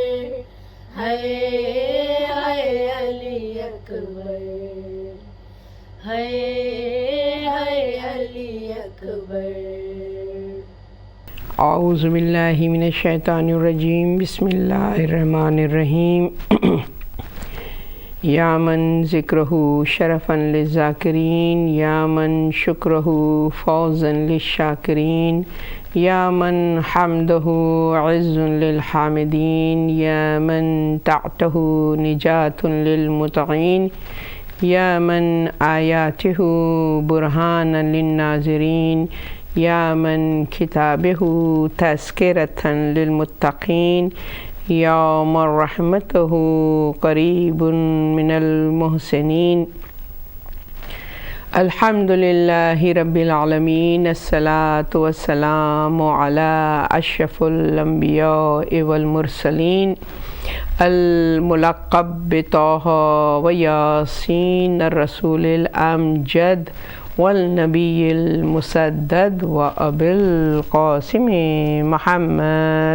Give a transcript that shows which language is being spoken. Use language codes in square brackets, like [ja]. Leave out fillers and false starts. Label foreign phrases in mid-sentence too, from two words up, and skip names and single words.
[ur] ہائے ہائے علی اکبر، ہے علی اکبر۔ [ar] اعوذ باللہ من الشیطان الرجیم، بسم اللہ الرحمن الرحیم۔ یا من ذکرہ شرفا للذاکرین، یا من شکرہ فوزا للشاکرین، یا من حمدہ عز للحامدین، یا من طاعتہ نجات للمطیعین، یا من آیاتہ برہانا للناظرین، یا من کتابہ تذکرۃ للمتقین، یا من رحمتہ قریب من المحسنین۔ الحمد للہ رب العالمین، الصلاۃ والسلام علی اشرف الانبیاء والمرسلین، الملقب بطہ ویاسین، الرسول الامجد والنبی المسدد وابی القاسم محمد۔